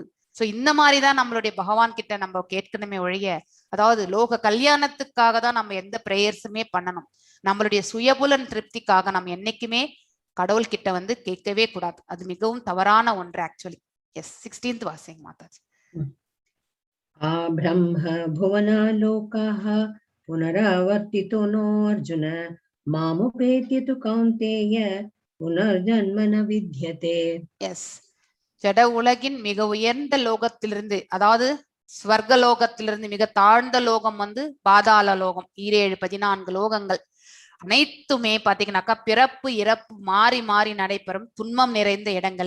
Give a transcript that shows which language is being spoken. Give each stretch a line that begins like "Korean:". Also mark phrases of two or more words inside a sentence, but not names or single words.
Tamil: சோ இந்த மாதிரிதான் நம்மளுடைய பகவான் கிட்ட நம்ம கேட்கணுமே ஒழிய, அதாவது லோக கல்யாணத்துக்காக தான் நம்ம எந்த பிரேயர்ஸுமே பண்ணணும். நம்மளுடைய சுயபுலன் திருப்திக்காக நம்ம என்னைக்குமே கடவுள் கிட்ட வந்து கேட்கவே கூடாது. அது மிகவும் தவறான ஒன்று ஆக்சுவலி. எஸ் 16th வாசிங்க மாதாஜி.
Sanskrit: ब्रह्म भुवना लोकाः पुनरावर्तितो नो अर्जुन मामुपेत्य तु कौन्तेय पुनर्जन्म न विद्यते.
Tamil: எஸ், ஜட உலகின் மிக உயர்ந்த லோகத்திலிருந்து, அதாவது ஸ்வர்க லோகத்திலிருந்து மிக தாழ்ந்த லோகம் வந்து பாதாள லோகம், 14 லோகங்கள் அனைத்துமே பாத்தீங்கன்னாக்கா பிறப்பு இறப்பு மாறி மாறி நடைபெறும் துன்பம் நிறைந்த இடங்களே.